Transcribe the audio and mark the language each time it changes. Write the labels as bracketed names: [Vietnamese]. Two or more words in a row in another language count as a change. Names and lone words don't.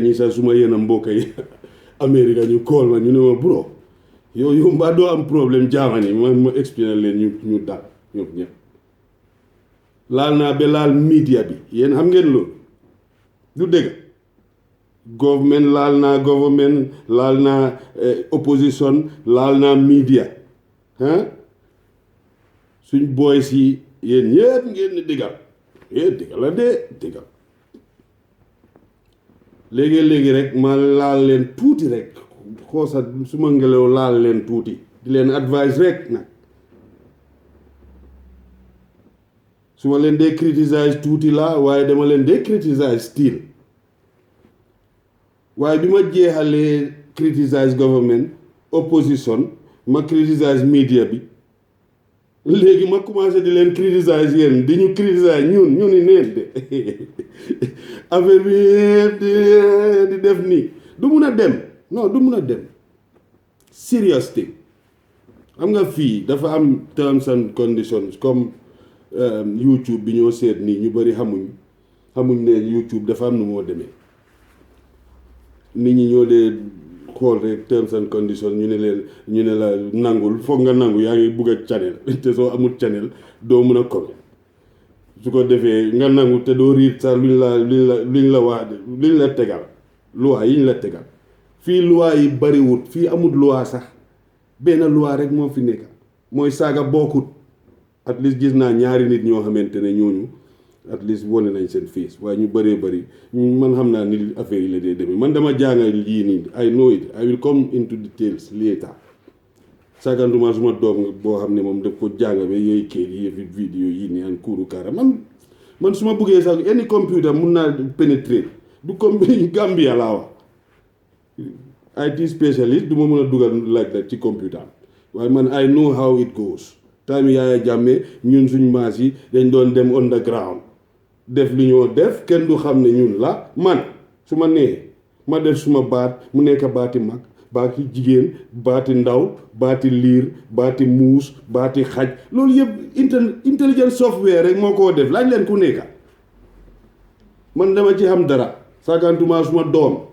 [Wolof] ñi sax su ma yéen a mbokk yi Amérique ñu kool ma ñu ne ma bro yow mbaa doo am problème jaamani ma expliqué leen ñu daal ñoom ñëpp laal naa ba laal media bi yéen xam ngeen loolu du dëgg government laal naa opposition laal naa media suñ boy si yéen ñëpp ngeen ni diggal diggal la dee diggal léegi rek ma laal leen tuuti rek xoosa su ma ngelaw laal leen tuuti di leen advice rek nag su ma leen dee criticize tuuti la waaye dama leen dee criticize still waaye bi ma jeexalee criticize government opposition ma criticize media bi léegi ma commencé di leen criticize yéen di ñu criticize ñun ni neen de affaire bi di def nii du mun a dem non du mun a dem [English] serious thing [Wolof] xam nga fii dafa am [English] terms and [Wolof] conditions comme YouTube bi ñoo seet nii ñu bari xamuñ ne YouTube dafa am nu moo demee nit ñi ñoo dee xool rek [English] terms and conditions [Wolof] ñu ne la nangul foog nga nangu yaa ngi bugg a channel te soo amul channel doo mun a comment su ko defee nga nangu te doo riit sax luñ la wax luñ la tegal loi yi ñu la tegal fii loi yi bariwut fii amul loi sax benn loi rek moo fi nekk mooy saaga bokkut [English] at least [Wolof] gis naa ñaari nit ñoo xamante ne ñooñu [English] at least [Wolof] wane nañ seen face waaye ñu bëree bëri man xam naa ni affaire yi la dee demee man dama jàngal lii nii [English] I know it I will come into details later [Wolof] sagantuma suma doom boo xam ne moom daf ko jàng ba yooyu kër yi yëfi vidéo yi nii an kuuru kaara man su ma buggee sax [English] any computer [Wolof] mun naa pénétrer du comme Gambia laa wax [English] IT specialist [Wolof] du ma mën a dugal [English] like that [Wolof] ci computer waaye man [English] I know how it goes [Wolof] time Yaaya Jammeh ñun suñ maas yi dañ doon dem underground def li ñoo def kenn du xam ne ñun la man su ma nee ma def suma baat mu nekk baati mag baati jigéen baati ndaw baati liir baati muus baati xaj loolu yëpp [English] intelligent software [Wolof] rek moo koo def laaj leen ku nekka man dama ci xam dara sagantuma suma doom